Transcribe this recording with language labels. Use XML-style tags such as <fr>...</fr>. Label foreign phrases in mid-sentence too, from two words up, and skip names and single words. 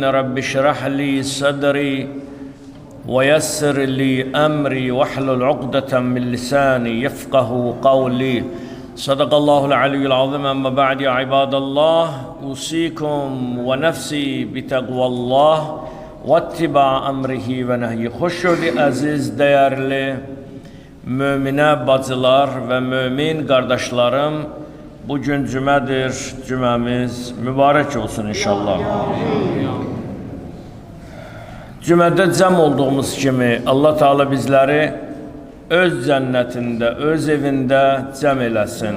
<ar>رب اشرح لي صدري ويسر لي أمري واحلل عقدة من لساني يفقه قولي. صدق الله العلي العظيم. أما بعد يا عباد الله أوصيكم ونفسي بتقوى الله واتباع أمره ونهيه.</ar> <az>Xoşgörülü aziz, değerli müminə bacılar ve mümin kardeşlerim, bugün cümədir, cüməmiz mübarək olsun inşallah. Cümədə cəm olduğumuz kimi Allah Teala bizləri öz cənnətində, öz evində cəm eləsin.</az>